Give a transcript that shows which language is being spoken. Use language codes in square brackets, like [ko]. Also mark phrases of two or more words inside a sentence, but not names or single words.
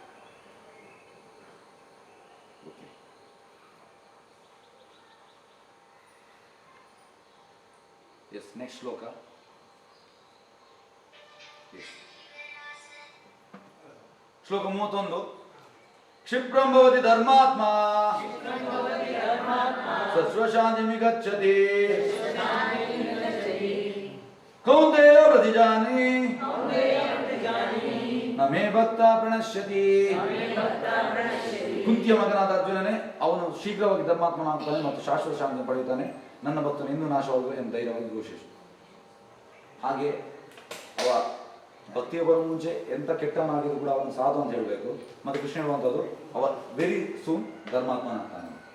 [en] yes, next ಶ್ಲೋಕ. [kn] ಶ್ಲೋಕ 31. [sa] क्षिप्रं भवति धर्मात्मा स्वशान्तिं गच्छति कौन्तेय प्रतिजानि न मे भक्त प्रणश्यति. [kn] ಕುಂತಿಯ ಮಗನಾದ ಅರ್ಜುನನೇ, ಅವನು ಶೀಘ್ರವಾಗಿ ಧರ್ಮಾತ್ಮನಾಗ್ತಾನೆ ಮತ್ತು ಶಾಶ್ವತ ಶಾಂತಿಯನ್ನು ಪಡೆಯುತ್ತಾನೆ. ನನ್ನ ಭಕ್ತನು ಇನ್ನೂ ನಾಶವಾಗುವ ಎಂದು ಧೈರ್ಯವಾಗಿ ಘೋಷಿಸು. ಹಾಗೆ ಅವ ಭಕ್ತಿಗೆ ಬರೋ ಮುಂಚೆ ಎಂಥ ಕೆಟ್ಟವನಾಗಿದ್ರು ಕೂಡ ಅವನು ಸಾಧು ಅಂತ ಹೇಳಬೇಕು. ಮತ್ತು ಕೃಷ್ಣ ಹೇಳುವಂಥದ್ದು ಅವ [en] very soon [kn] ಧರ್ಮಾತ್ಮನ ಆಗ್ತಾನೆ.